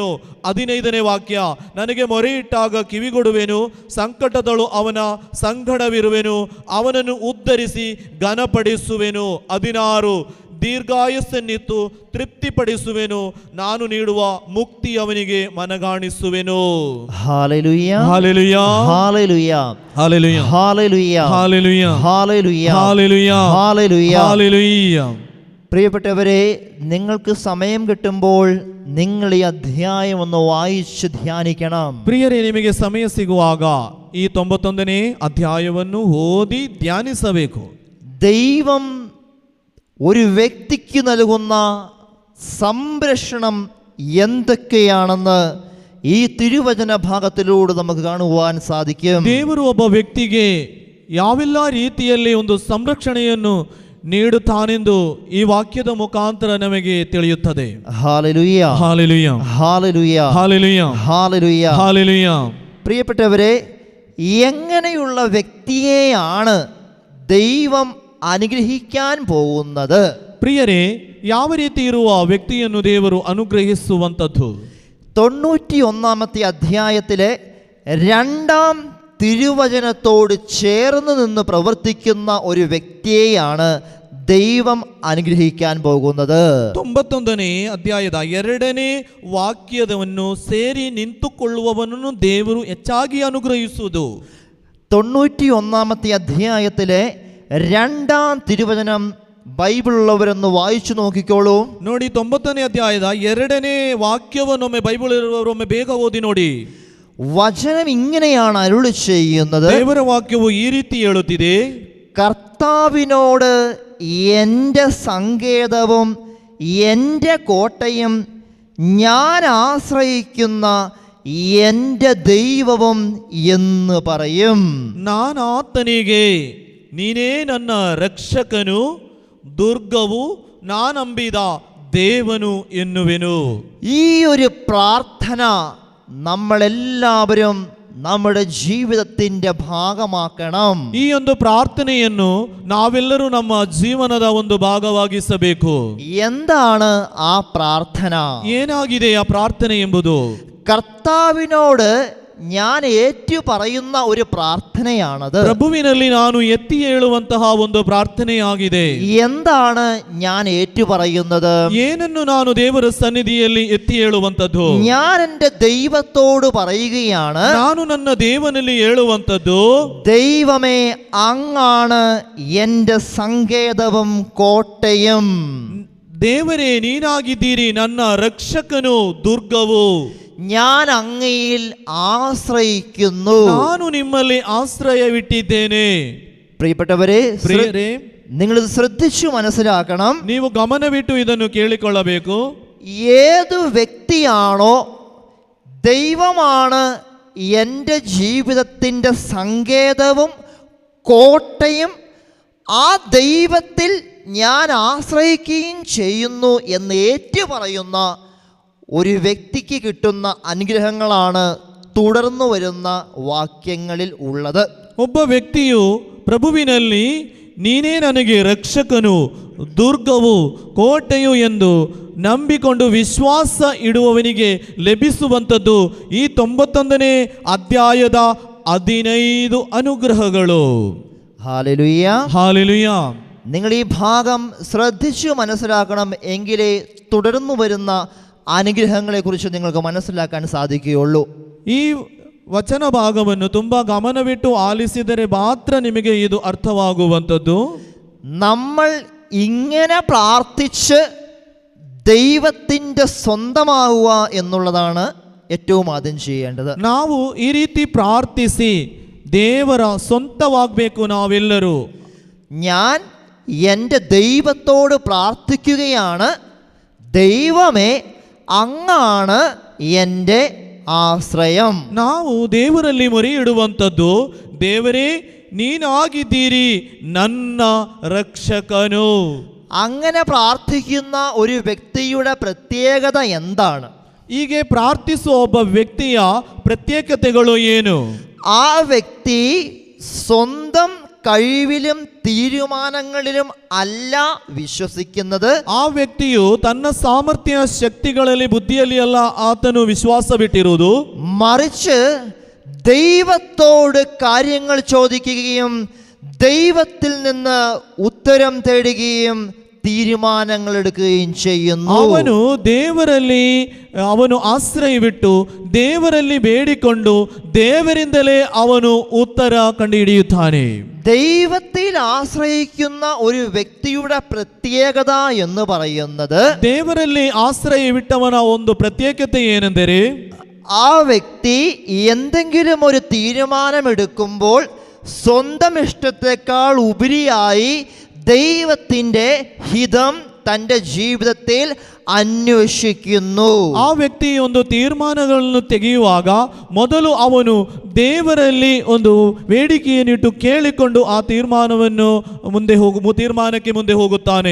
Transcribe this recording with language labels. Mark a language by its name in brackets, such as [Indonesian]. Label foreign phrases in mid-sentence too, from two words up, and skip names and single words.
[Kannada] 15ನೇ ವಾಕ್ಯ ನನಗೆ ಮೊರೆಯಿಟ್ಟಾಗ ಕಿವಿಗೊಡುವೆನು, ಸಂಕಟದಳು ಅವನ ಸಂಗಡವಿರುವೆನು, ಅವನನ್ನು ಉದ್ಧರಿಸಿ ಘನಪಡಿಸುವೆನು. 16 ದೀರ್ಘಾಯಸ್ಸನ್ನಿತ್ತು ತೃಪ್ತಿಪಡಿಸುವೆನು, ನಾನು ನೀಡುವ ಮುಕ್ತಿ ಅವನಿಗೆ ಮನಗಾಣಿಸುವೆನು. [Malayalam] ഹല്ലേലൂയ, ഹല്ലേലൂയ, ഹല്ലേലൂയ, ഹല്ലേലൂയ, ഹല്ലേലൂയ, ഹല്ലേലൂയ, ഹല്ലേലൂയ, ഹല്ലേലൂയ, ഹല്ലേലൂയ. ഹല്ലേലൂയ. പ്രിയപ്പെട്ടവരെ, നിങ്ങൾക്ക് സമയം കിട്ടുമ്പോൾ നിങ്ങൾ ഈ അധ്യായം ഒന്ന് വായിച്ച് ധ്യാനിക്കണം. [Kannada] ಪ್ರಿಯರೇ, ನಿಮಗೆ ಸಮಯ ಸಿಗುವಾಗ ಈ 91ನೇ ಅಧ್ಯಾಯವನ್ನು ಓದಿ ಧ್ಯಾನಿಸಬೇಕು. [Malayalam] ദൈവം ഒരു വ്യക്തിക്ക് നൽകുന്ന സംരക്ഷണം എന്തൊക്കെയാണെന്ന് ഈ തിരുവചന ഭാഗത്തിലൂടെ നമുക്ക് കാണുവാൻ സാധിക്കും. [Kannada] ದೇವರು ಒಬ್ಬ ವ್ಯಕ್ತಿಗೆ ಯಾವೆಲ್ಲ ರೀತಿಯಲ್ಲಿ ಒಂದು ಸಂರಕ್ಷಣೆಯನ್ನು ನೀಡುತ್ತಾನೆಂದು ಈ ವಾಕ್ಯದ ಮುಖಾಂತರ ನಮಗೆ ತಿಳಿಯುತ್ತದೆ. [Malayalam] ഹല്ലേലൂയ ഹല്ലേലൂയ ഹല്ലേലൂയ ഹല്ലേലൂയ ഹല്ലേലൂയ ഹല്ലേലൂയ. പ്രിയപ്പെട്ടവരെ, എങ്ങനെയുള്ള വ്യക്തിയെയാണ് ദൈവം അനുഗ്രഹിക്കാൻ പോകുന്നത്? [Kannada] ಪ್ರಿಯರೇ, ಯಾವ ರೀತಿ ಇರುವ ವ್ಯಕ್ತಿಯನ್ನು ದೇವರು ಅನುಗ್ರಹಿಸುವಂಥದ್ದು? [Malayalam] 91 അധ്യായത്തിലെ 2-ാം തിരുവചനത്തോട് ചേർന്ന് നിന്ന് പ്രവർത്തിക്കുന്ന ഒരു വ്യക്തിയെയാണ് ദൈവം അനുഗ്രഹിക്കാൻ പോകുന്നത്. [Kannada] 91ನೇ ಅಧ್ಯಾಯದ 2ನೇ ವಾಕ್ಯವನ್ನು ಸೇರಿ ನಿಂತುಕೊಳ್ಳುವವನನ್ನು ದೇವರು ಹೆಚ್ಚಾಗಿ ಅನುಗ್ರಹಿಸುವುದು. [Malayalam] 91 അധ്യായത്തിലെ 2-ാം തിരുവചനം ബൈബിളുള്ളവരൊന്ന് വായിച്ചു നോക്കിക്കോളൂ. [Kannada] ನೋಡಿ, 90ನೇ ಅಧ್ಯಾಯದ 2ನೇ ವಾಕ್ಯವನ್ನೊಮ್ಮೆ ಬೈಬಲ್ ಇರುವವರೊಮ್ಮೆ ಬೇಗ ಓದಿ ನೋಡಿ. [Malayalam] വചനം ഇങ്ങനെയാണ് അരുളി ചെയ്യുന്നത്. [Kannada] ದೇವರ ವಾಕ್ಯವು ಈ ರೀತಿ ಹೇಳುತ್ತಿದೆ, [Malayalam] കർത്താവിനോട് എൻ്റെ സങ്കേതവും എൻ്റെ കോട്ടയും ഞാൻ ആശ്രയിക്കുന്ന എൻ്റെ ദൈവവും എന്ന് പറയും. [Kannada] ನಾನು ಆತನಿಗೆ ನೀನೇ ನನ್ನ ರಕ್ಷಕನು, ದುರ್ಗವು ನಾನಂಬಿದ ದೇವನು ಎನ್ನುವೆನು. [Malayalam] ഈ ഒരു പ്രാർത്ഥന നമ്മളെല്ലാവരും നമ്മുടെ ജീവിതത്തിന്റെ ഭാഗമാക്കണം. [Kannada] ಈ ಒಂದು ಪ್ರಾರ್ಥನೆಯನ್ನು ನಾವೆಲ್ಲರೂ ನಮ್ಮ ಜೀವನದ ಒಂದು ಭಾಗವಾಗಿಸಬೇಕು. [Malayalam] എന്താണ് ആ പ്രാർത്ഥന? [Kannada] ಏನಾಗಿದೆ ಆ ಪ್ರಾರ್ಥನೆ ಎಂಬುದು? [Malayalam] കർത്താവിനോട് ഞാൻ ഏറ്റു പറയുന്ന ഒരു പ്രാർത്ഥനയാണത്. [Kannada] ಪ್ರಭುವಿನಲ್ಲಿ ನಾನು ಎತ್ತಿ ಹೇಳುವಂತಹ ಒಂದು ಪ್ರಾರ್ಥನೆಯಾಗಿದೆ. [Malayalam] എന്താണ് ഞാൻ ഏറ്റു പറയുന്നത്? [Kannada] ಏನನ್ನು ನಾನು ದೇವರ ಸನ್ನಿಧಿಯಲ್ಲಿ ಎತ್ತಿ ಹೇಳುವಂತದ್ದು? [Malayalam] ഞാൻ എൻ്റെ ദൈവത്തോട് പറയുകയാണ്, [Kannada] ನಾನು ನನ್ನ ದೇವನಲ್ಲಿ ಹೇಳುವಂತದ್ದು, [Malayalam] ദൈവമേ അങ്ങാണ് എൻ്റെ സങ്കേതവും കോട്ടയും. [Kannada] ದೇವರೇ ನೀನಾಗಿದ್ದೀರಿ ನನ್ನ ರಕ್ಷಕನು, ದುರ್ಗವು. [Malayalam] ഞാൻ അങ്ങയിൽ ആശ്രയിക്കുന്നു. [Kannada] ನಾನು ನಿಮ್ಮಲ್ಲಿ ಆಶ್ರಯವಿಟ್ಟಿದ್ದೇನೆ. [Malayalam] പ്രിയപ്പെട്ടവരെ, [Kannada] ಪ್ರಿಯರೇ, [Malayalam] നിങ്ങളിത് ശ്രദ്ധിച്ചു മനസ്സിലാക്കണം. [Kannada] ನೀವು ಗಮನವಿಟ್ಟು ಇದನ್ನು ಕೇಳಿಕೊಳ್ಳಬೇಕು. [Malayalam] ഏതു വ്യക്തിയാണോ ദൈവമാണ് എൻ്റെ ജീവിതത്തിൻ്റെ സങ്കേതവും കോട്ടയും, ആ ദൈവത്തിൽ ഞാൻ ആശ്രയിക്കുകയും ചെയ്യുന്നു എന്ന് ഏറ്റു പറയുന്ന ഒരു വ്യക്തിക്ക് കിട്ടുന്ന അനുഗ്രഹങ്ങളാണ് തുടർന്നു വരുന്ന വാക്യങ്ങളിൽ ഉള്ളത്. [Kannada] ಒಬ್ಬ ವ್ಯಕ್ತಿಯು ಪ್ರಭುವಿನಲ್ಲಿ ನೀನೇ ನನಗೆ ರಕ್ಷಕನು, ದುರ್ಗವು, ಕೋಟೆಯು ಎಂದು ನಂಬಿಕೊಂಡು ವಿಶ್ವಾಸ ಇಡುವವನಿಗೆ ಲಭಿಸುವಂಥದ್ದು ಈ 91ನೇ ಅಧ್ಯಾಯದ 15 ಅನುಗ್ರಹಗಳು. [Malayalam] ഹല്ലേലൂയ ഹല്ലേലൂയ. നിങ്ങൾ ഈ ഭാഗം ശ്രദ്ധിച്ചു മനസ്സിലാക്കണം, എങ്കിലേ തുടർന്നു വരുന്ന അനുഗ്രഹങ്ങളെക്കുറിച്ച് നിങ്ങൾക്ക് മനസ്സിലാക്കാൻ സാധിക്കുകയുള്ളൂ. [Kannada] ಈ ವಚನ ಭಾಗವನ್ನು ತುಂಬಾ ಗಮನವಿಟ್ಟು ಆಲಿಸಿದರೆ ಮಾತ್ರ ನಿಮಗೆ ಇದು ಅರ್ಥವಾಗುವಂಥದ್ದು. [Malayalam] നമ്മൾ ഇങ്ങനെ പ്രാർത്ഥിച്ച് ദൈവത്തിൻ്റെ സ്വന്തമാവുക എന്നുള്ളതാണ് ഏറ്റവും ആദ്യം ചെയ്യേണ്ടത്. [Kannada] ನಾವು ಈ ರೀತಿ ಪ್ರಾರ್ಥಿಸಿ ದೇವರ ಸ್ವಂತವಾಗಬೇಕು ನಾವೆಲ್ಲರೂ. [Malayalam] ഞാൻ എൻ്റെ ദൈവത്തോട് പ്രാർത്ഥിക്കുകയാണ്, ദൈവമേ അങ്ങാണ് എൻ്റെ ആശ്രയം. [Kannada] ನಾವು ದೇವರಲ್ಲಿ ಮೊರೆ ಇಡುವಂಥದ್ದು, ದೇವರೇ ನೀನಾಗಿದ್ದೀರಿ ನನ್ನ ರಕ್ಷಕನು. [Malayalam] അങ്ങനെ പ്രാർത്ഥിക്കുന്ന ഒരു വ്യക്തിയുടെ പ്രത്യേകത എന്താണ്? [Kannada] ಹೀಗೆ ಪ್ರಾರ್ಥಿಸುವ ಒಬ್ಬ ವ್ಯಕ್ತಿಯ ಪ್ರತ್ಯೇಕತೆಗಳು ಏನು? [Malayalam] ആ വ്യക്തി സ്വന്തം കഴിവിലും തീരുമാനങ്ങളിലും അല്ല വിശ്വസിക്കുന്നത്. [Kannada] ಆ ವ್ಯಕ್ತಿಯು ತನ್ನ ಸಾಮರ್ಥ್ಯ ಶಕ್ತಿಗಳಲ್ಲಿ ಬುದ್ಧಿಯಲ್ಲಿ ಅಲ್ಲ ಆತನು ವಿಶ್ವಾಸ ಬಿಟ್ಟಿರುವುದು, [Malayalam] മറിച്ച് ദൈവത്തോട് കാര്യങ്ങൾ ചോദിക്കുകയും ദൈവത്തിൽ നിന്ന് ഉത്തരം തേടുകയും തീരുമാനങ്ങൾ എടുക്കുകയും ചെയ്യുന്നു. [Kannada] ಅವನು ದೇವರಲ್ಲಿ ಅವನು ಆಶ್ರಯವಿಟ್ಟು ದೇವರಲ್ಲಿ ಬೇಡಿಕೊಂಡು ದೇವರಿಂದಲೇ ಅವನು ಉತ್ತರ ಕಂಡುಹಿಡಿಯುತ್ತಾನೆ. [Malayalam] ദൈവത്തിൽ ആശ്രയിക്കുന്ന ഒരു വ്യക്തിയുടെ പ്രത്യേകത എന്ന് പറയുന്നത്, [Kannada] ದೇವರಲ್ಲಿ ಆಶ್ರಯವಿಟ್ಟವನ ಒಂದು ಪ್ರತ್ಯೇಕತೆ ಏನೆಂದರೆ, [Malayalam] ആ വ്യക്തി എന്തെങ്കിലും ഒരു തീരുമാനമെടുക്കുമ്പോൾ സ്വന്തം ഇഷ്ടത്തെക്കാൾ ഉപരിയായി ദൈവത്തിൻ്റെ ഹിതം തൻ്റെ ജീവിതത്തിൽ ಅನ್ವೇಷಿക്കുന്നു. [Kannada] ಆ ವ್ಯಕ್ತಿ ಒಂದು ತೀರ್ಮಾನಗಳನ್ನು ತೆಗೆಯುವಾಗ ಮೊದಲು ಅವನು ದೇವರಲ್ಲಿ ಒಂದು ಬೇಡಿಕೆಯನ್ನಿಟ್ಟು ಕೇಳಿಕೊಂಡು ಆ ತೀರ್ಮಾನವನ್ನು ತೀರ್ಮಾನಕ್ಕೆ ಮುಂದೆ ಹೋಗುತ್ತಾನೆ.